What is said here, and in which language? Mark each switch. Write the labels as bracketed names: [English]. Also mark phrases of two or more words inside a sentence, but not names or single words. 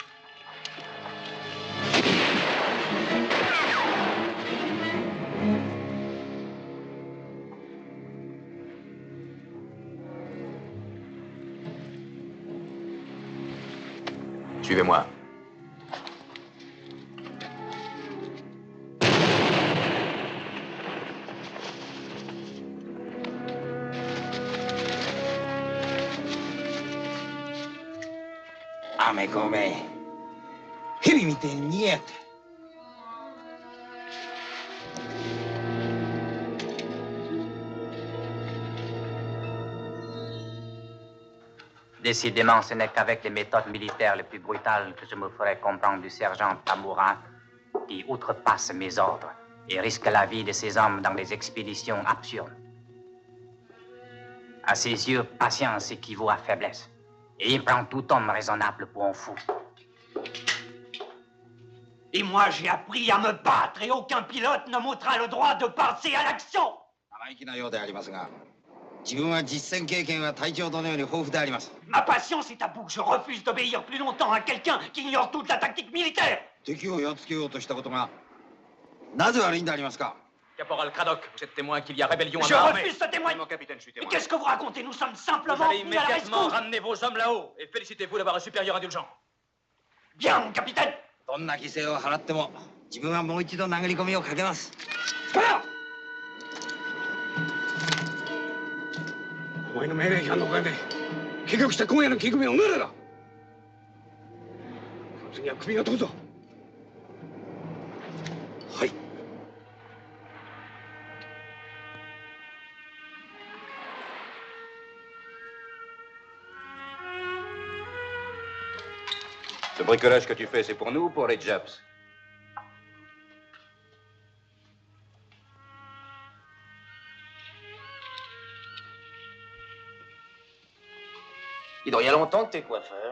[French] Suivez-moi. [Japanese] あめこめ。蛇みてえに逃げやって。 [French] Décidément, ce n'est qu'avec les méthodes militaires les plus brutales que je me ferai comprendre du sergent Tamura, qui outrepasse mes ordres et risque la vie de ses hommes dans des expéditions absurdes. À ses yeux, patience équivaut à faiblesse, et il prend tout homme raisonnable pour un fou. Et moi, j'ai appris à me battre, et aucun pilote ne m'ôtera le droit de passer à l'action. [Japanese] 生意気なようでありますが、自分は実戦経験は隊長殿より豊富であります。 [French] Ma patience est à bout. Je refuse d'obéir plus longtemps à quelqu'un qui ignore toute la tactique militaire. [Japanese] 敵をやっつけようとしたことがなぜ悪いんでありますか。 [French] Caporal Craddock, vous êtes témoin qu'il y a rébellion à Je ma armée. refuse ce témoin. Mon capitaine, je suis témoin. Mais qu'est-ce que vous racontez? Nous sommes simplement Vous allez venus à la immédiatement rescousse. ramener vos hommes là-haut et félicitez-vous d'avoir un supérieur indulgent. Bien, mon capitaine. [Japanese] どんな犠牲を払っても自分はもう一度殴り込みをかけます。お前の命令違反のおかげで結局した今夜の聞き込みはお前らだ。次は首が飛ぶぞ。はい。 [French] Ce bricolage que tu fais, c'est pour nous ou pour les Japs? Il y a longtemps que t'es coiffeur.